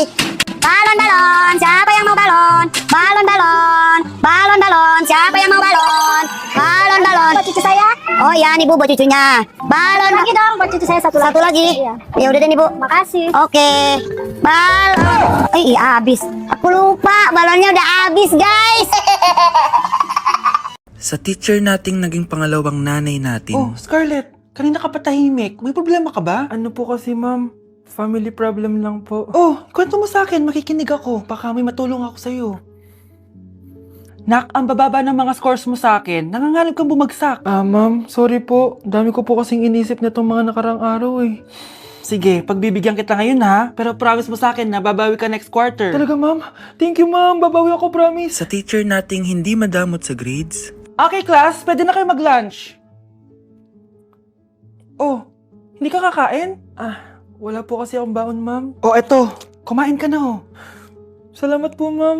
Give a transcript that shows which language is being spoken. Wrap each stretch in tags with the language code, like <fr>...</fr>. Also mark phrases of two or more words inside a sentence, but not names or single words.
<id>Balon-balon, siapa yang mau balon? Balon-balon, balon-balon, siapa yang mau balon? Balon-balon. Buat cucu saya. Oh iya nih Bu, buat cucunya. Balon Lagi dong, buat cucu saya satu satu lagi. Iya. Ya udah deh nih Bu. Makasih. Oke. Balon. Iya habis. Aku lupa balonnya udah habis, guys.</id> <tl>Sa teacher nating naging pangalawang nanay natin. Oh, Scarlett, kanina ka pa tahimik. May problema ka ba? Ano po kasi, ma'am?</tl> <en>Family problem</en> <tl>lang po. Oh, kwento mo sa akin. Makikinig ako. Baka may matulong ako sa'yo. Nak, ang bababa ng mga scores mo sa akin. Nangangalib kang bumagsak. Ma'am, sorry po. Dami ko po kasing inisip na itong mga nakarang araw eh. Sige, pagbibigyan kita ngayon ha. Pero promise mo sa akin na babawi ka</tl> <en>next quarter.</en> <tl>Talaga, ma'am?</tl> <en>Thank you,</en> <tl>ma'am. Babawi ako, promise. Sa teacher nating hindi madamot sa grades.</tl> <en>Okay, class.</en> <tl>Pwede na kayo mag-lunch. Oh, hindi ka kakain? Wala po kasi akong baon, ma'am. Oh, eto. Kumain ka na, oh. Salamat po, ma'am.</tl>